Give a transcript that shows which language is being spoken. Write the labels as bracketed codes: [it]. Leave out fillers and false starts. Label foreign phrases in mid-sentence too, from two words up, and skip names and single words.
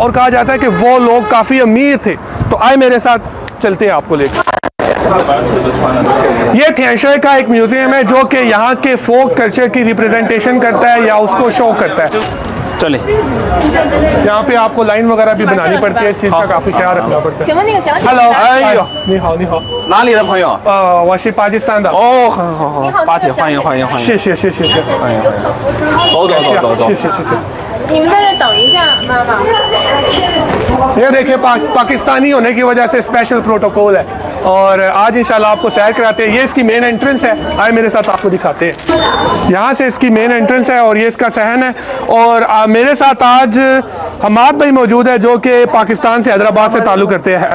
[hi] और कहा जाता है कि वो लोग काफ़ी अमीर थे। तो आए मेरे साथ, चलते हैं आपको लेकर। ये थिएनशुई का एक म्यूजियम है जो कि यहाँ के [en] folk culture [hi] की रिप्रेजेंटेशन करता है या उसको शो करता है। चले यहाँ पे आपको लाइन वगैरह भी बनानी पड़ती है, इस चीज़ का काफ़ी ख्याल रखना पड़ता है। हेलो, [zh] 哎呦，你好，你好，哪里的朋友？我是巴基斯坦的。哦，很好好，巴铁，欢迎欢迎欢迎。谢谢谢谢谢谢，欢迎。走走走走走谢。谢谢谢。你们在这等一下，妈妈。 [hi] ये देखिए पाकिस्तानी होने की वजह से [en] special protocol [hi] है और आज इंशाल्लाह आपको सैर कराते हैं। ये इसकी [en] main entrance [hi] है, आए मेरे साथ आपको दिखाते हैं। यहाँ से इसकी [en] main entrance [hi] है और ये इसका सहन है। और मेरे साथ आज हमाद भाई मौजूद है जो कि पाकिस्तान से हैदराबाद से ताल्लुक़ करते हैं।